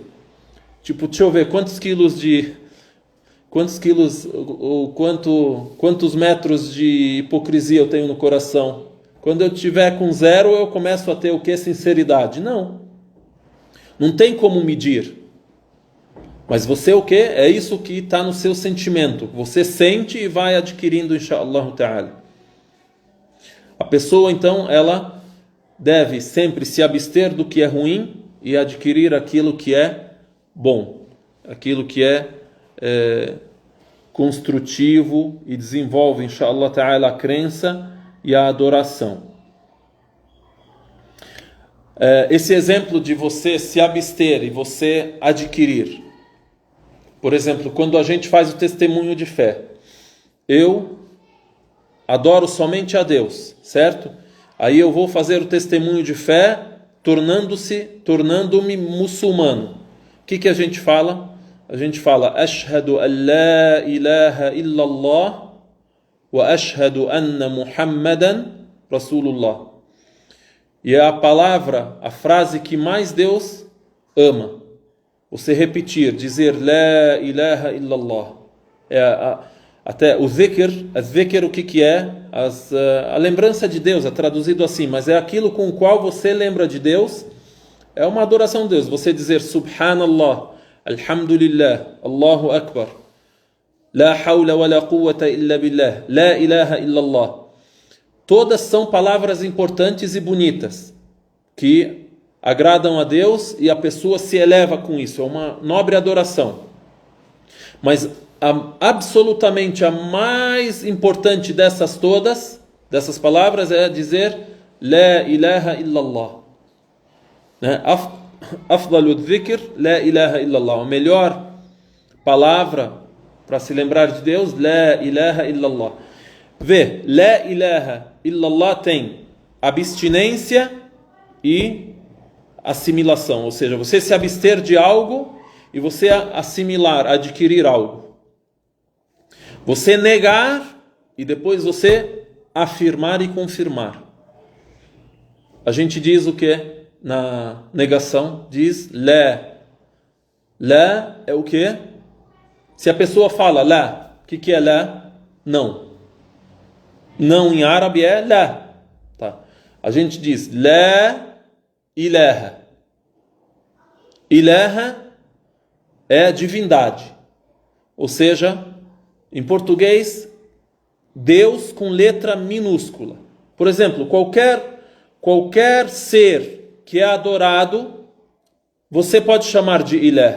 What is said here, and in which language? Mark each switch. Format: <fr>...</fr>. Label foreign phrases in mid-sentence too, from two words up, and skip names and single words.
<pt>Tipo, deixa eu ver quantos metros de hipocrisia eu tenho no coração. Quando eu tiver com 0, eu começo a ter o que? Sinceridade. Não tem como medir. Mas você o que? É isso que está no seu sentimento. Você sente e vai adquirindo,</pt> <ar>إن شاء الله تعالى.</ar> <pt>A pessoa, então, ela deve sempre se abster do que é ruim e adquirir aquilo que é bom. Aquilo que é construtivo e desenvolve,</pt> <ar>إن شاء الله تعالى,</ar> <pt>a crença e a adoração. Esse exemplo de você se abster e você adquirir. Por exemplo, quando a gente faz o testemunho de fé. Eu adoro somente a Deus, certo? Aí eu vou fazer o testemunho de fé tornando-me muçulmano. O que a gente fala? A gente fala</pt> <ar>أشهد أن لا إله إلا الله وأشهد أن محمدا رسول الله.</ar> <pt>E é a frase que mais Deus ama. Você repetir, dizer</pt> <ar>لا إله إلا الله.</ar> <pt>Até o zikr, o que é? A lembrança de Deus, é traduzido assim, mas é aquilo com o qual você lembra de Deus, é uma adoração a Deus. Você dizer</pt> <ar>سبحان الله، الحمد لله، الله أكبر, لا حول ولا قوة إلا بالله، لا إله إلا الله.</ar> <pt>Todas são palavras importantes e bonitas, que agradam a Deus e a pessoa se eleva com isso. É uma nobre adoração. Mas absolutamente a mais importante dessas dessas palavras, é dizer</pt> <ar>لا إله إلا الله. أفضل الذكر، لا إله إلا الله.</ar> <pt>A melhor palavra para se lembrar de Deus,</pt> <ar>لا إله إلا الله.</ar> <pt>Vê,</pt> <ar>لا إله إلا الله</ar> <pt>tem abstinência e assimilação. Ou seja, você se abster de algo e você assimilar, adquirir algo. Você negar e depois você afirmar e confirmar. A gente diz o que? Na negação, diz La. La é o que? Se a pessoa fala La, o que é La? Não. Não em árabe é La. Tá. A gente diz</pt> <ar>لا إله.</ar> <pt>Ilaha é divindade. Ou seja, em português, Deus com letra minúscula. Por exemplo, qualquer ser que é adorado, você pode chamar de Ilah.</pt>